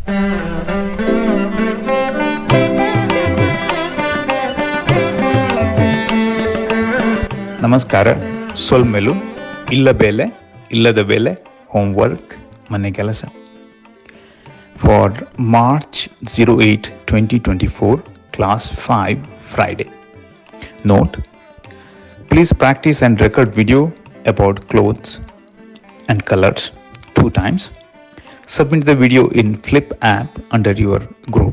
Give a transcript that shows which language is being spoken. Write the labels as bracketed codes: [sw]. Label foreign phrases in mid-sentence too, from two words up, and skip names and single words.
[tcy] ನಮಸ್ಕಾರ. ಸೊಲ್ಮೆಲು ಇಲ್ಲ ಬೇಲೆ ಇಲ್ಲದ ಬೇಲೆ ಹೋಮ್ವರ್ಕ್ [kn] ಮನೆ ಕೆಲಸ [en] for March 08, 2024, Class 5, Friday. Note: please practice and record video about clothes and colors 2 times. Submit the video in Flip app under your group.